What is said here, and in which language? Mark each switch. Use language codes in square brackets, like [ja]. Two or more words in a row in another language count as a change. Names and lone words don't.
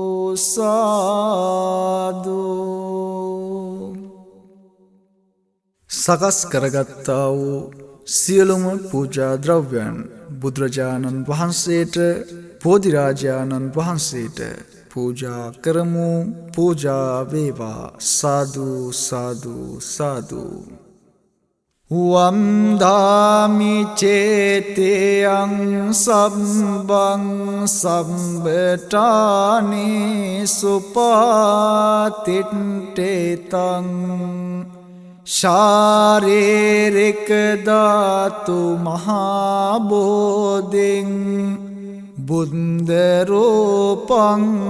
[si] සාදු සකස් කරගත්තා වූ සියලුම පූජා ද්‍රව්‍යයන් බුදුරජාණන් වහන්සේට බෝධිරාජාණන් වහන්සේට පූජා කරමු. පූජා වේවා. සාදු සාදු සාදු. [pi] වන්දාමි චේතයං සබ්බං සම්බටානේ සුපාතිට්ඨේතං ශාරීරික ධාතු මහා බෝධින් බුද්ධ රූපං